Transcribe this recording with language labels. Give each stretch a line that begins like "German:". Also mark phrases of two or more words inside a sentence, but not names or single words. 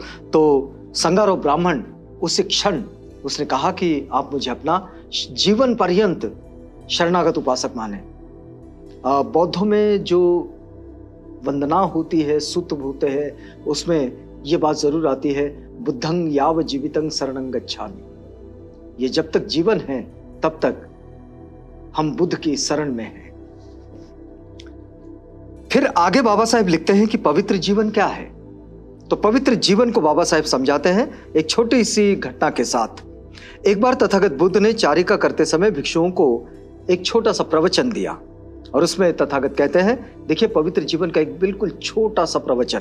Hindi: तो संगारो ब्राह्मण उस क्षण उसने कहा कि आप मुझे अपना जीवन पर्यंत शरणागत उपासक माने। बौद्धों में जो वंदना होती है, सुत भूते है, उसमें ये बात जरूर आती है,
Pali: बुद्धं याव जीवितं शरणं गच्छामि।
Hindi: ये जब तक जीवन है तब तक हम बुद्ध की शरण में हैं। फिर आगे बाबा साहेब लिखते हैं कि पवित्र जीवन क्या है। तो पवित्र जीवन को बाबा साहेब समझाते हैं एक छोटी सी घटना के साथ। एक बार तथागत बुद्ध ने चारिका करते समय भिक्षुओं को एक छोटा सा प्रवचन दिया, और उसमें तथागत कहते हैं, देखिए पवित्र जीवन का एक बिल्कुल छोटा सा प्रवचन।